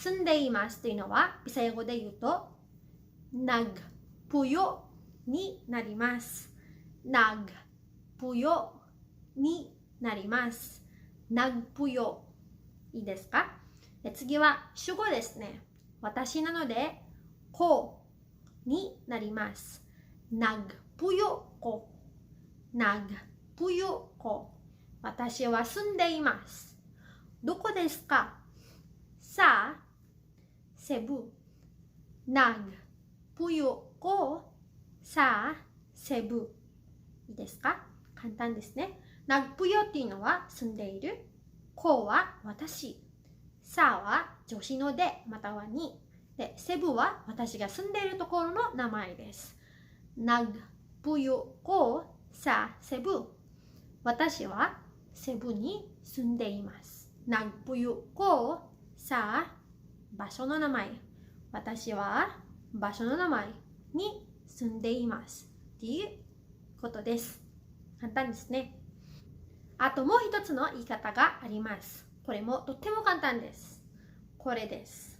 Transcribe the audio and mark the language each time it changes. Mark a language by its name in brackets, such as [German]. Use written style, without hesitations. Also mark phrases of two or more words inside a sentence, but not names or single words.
[Japanese] 住んでいますというのはビサヤ語で言うと nagpuyo になります。nagpuyo になります。nagpuyo いいですか？次は主語ですね。私なのでこになります。 [Cebuano] nagpuyo ko nagpuyo ko [Japanese] 私は住んでいます。どこですか？さセブ [Cebuano] nagpuyo ko sa Cebu [Japanese] いいですか？簡単ですね。nagpuyo っていうのは住んでいる。こは私。さは助詞のでまたはに。で、セブは私が住んでいるところの名前です。 [Cebuano] nagpuyo ko sa Cebu [Japanese] 私はセブに住んでいます。 [Cebuano] nagpuyo ko sa [Japanese] 場所の名前私は場所の名前に住んでいますっていうことです。簡単ですね。あともう一つの言い方があります。これもとっても簡単です。これです。